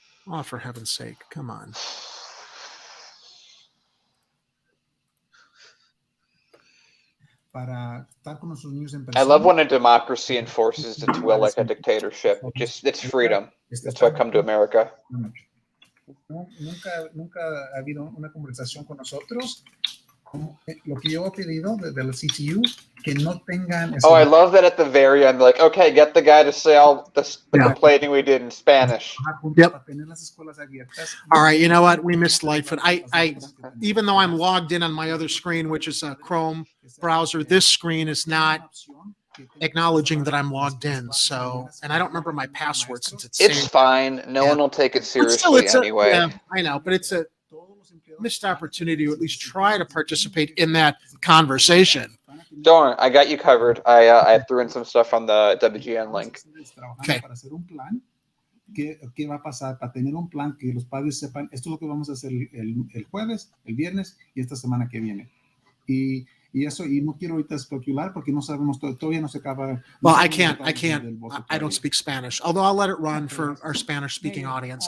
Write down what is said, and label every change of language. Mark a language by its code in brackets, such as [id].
[en] Oh, for heaven's sake. Come on. I love when a democracy enforces its will like a dictatorship. It's freedom. That's why I come to America. [es] Nunca ha habido una conversación con nosotros. Lo que yo he pedido de la CTU, que no tengan. [en] Oh, I love that at the very end, like, okay, get the guy to say all the complaining we did in Spanish. Yep. All right, you know what? We missed Lightfoot. I even though I'm logged in on my other screen, which is a Chrome browser, this screen is not acknowledging that I'm logged in. So, and I don't remember my password since it's fine. No one will take it seriously anyway. Yeah, I know, but it's a missed opportunity to at least try to participate in that conversation. Don't worry, I got you covered. I threw in some stuff on the WGN link. Okay. [es] ¿Qué va a pasar para tener un plan que los padres sepan esto es lo que vamos a hacer el jueves, el viernes y esta semana que viene? Y eso, y no quiero ahorita especular porque no sabemos, todavía no se acaba. [en] Well, I can't. I don't speak Spanish, although I'll let it run for our Spanish-speaking audience.